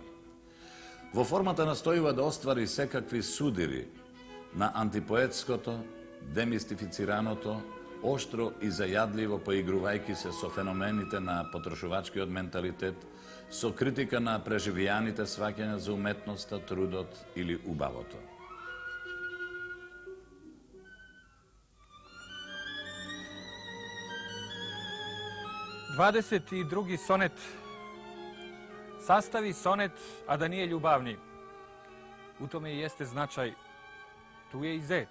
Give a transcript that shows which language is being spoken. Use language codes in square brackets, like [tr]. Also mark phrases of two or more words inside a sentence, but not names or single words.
[mk] Во формата настојува да оствари секакви судири на антипоетското, демистифицираното, оштро и зајадливо поигрувајќи се со феномените на потрошувачкиот менталитет, со критика на преживијаните сваќања за уметноста, трудот или убавото. [sr] Dvadeset i drugi sonet. Sastavi sonet, a da nije ljubavni. U tome i jeste značaj. Tu je i zec.